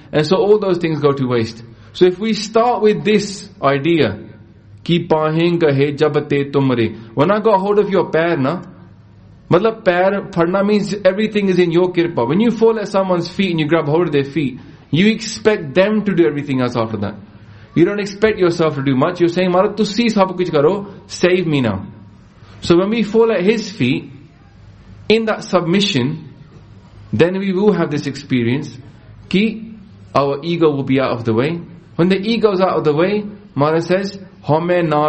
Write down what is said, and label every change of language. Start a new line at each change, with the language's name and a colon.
English: And so all those things go to waste. So if we start with this idea,
Punjabi: ki paahein kahe jab te tumre.
English: When I got hold of your pair,
Punjabi: na, matlab pair padna
English: means everything is in your kirpa. When you fall at someone's feet and you grab hold of their feet, you expect them to do everything else after that. You don't expect yourself to do much. You're saying,
Punjabi: ਮਹਾਰਾਜ, ਤੁਸੀ ਸਭ ਕੁਝ ਕਰੋ,
English: save me now. So when we fall at his feet, in that submission, then we will have this experience, ki our ego will be out of the way. When the ego is out of the way, Maharaj says,
Punjabi: Hame nave.